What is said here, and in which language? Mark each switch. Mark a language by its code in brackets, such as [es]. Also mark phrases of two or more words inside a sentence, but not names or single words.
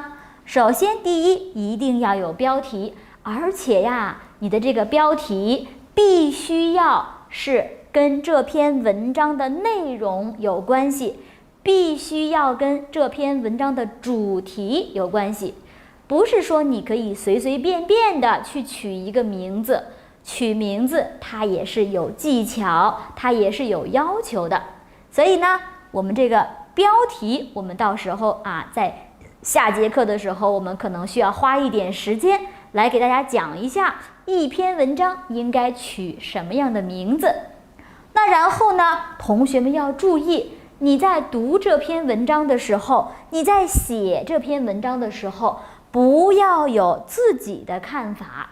[zh] 首先，第一，一定要有標題，而且呀，你的这個標題必須要是跟這篇文章的內容有關係，必須要跟這篇文章的主題有關係。不是說你可以隨隨便便的去取一個名字，取名字它也是有技巧，它也是有要求的。所以呢，我們這個標題，我們到時候在下節課的時候，我們可能需要花一點時間來給大家講一下一篇文章應該取什麼樣的名字。那然後呢，同學們要注意，你在讀這篇文章的時候，你在寫這篇文章的時候，不要有自己的看法。